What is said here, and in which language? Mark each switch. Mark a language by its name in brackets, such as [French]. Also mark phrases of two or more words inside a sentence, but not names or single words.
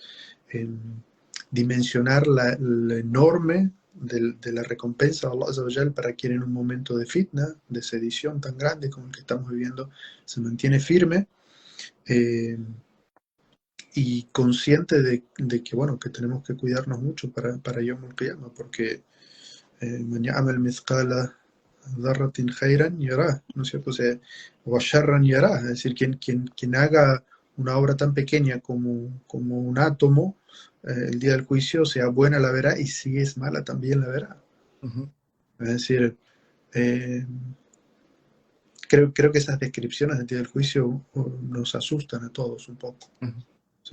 [Spanish] Dimensionar la enorme de la recompensa de [Arabic] الله عز وجل [Spanish] para quien en un momento de fitna, de sedición tan grande como el que estamos viviendo, se mantiene firme y consciente de que, bueno, que tenemos que cuidarnos mucho para [Arabic] يوم القيامة, [Spanish] porque [Arabic] من يعمل مثقال ذرة خيرا يره, [Spanish] ¿no es cierto? O sea, [Arabic] وشرا يره, [Spanish] es decir, quien haga una obra tan pequeña como un átomo, el día del juicio, sea buena la verá y si es mala también la verá. Uh-huh. Es decir, eh, creo que esas descripciones del día del juicio nos asustan a todos un poco,